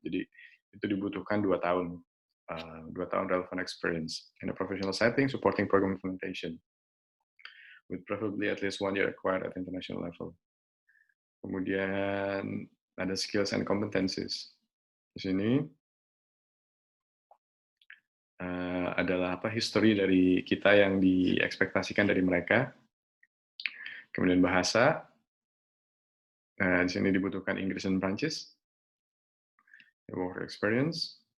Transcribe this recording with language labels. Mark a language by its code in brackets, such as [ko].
[id] Jadi itu dibutuhkan 2 tahun. 2 tahun [en] relevant experience in a professional setting supporting program implementation with preferably at least 1 year acquired at international level. [id] Kemudian ada [en] skills and competencies. [id] Di sini adalah history dari kita yang diekspektasikan dari mereka. Kemudian bahasa. Di sini dibutuhkan Inggris dan Prancis. [en] Work experience.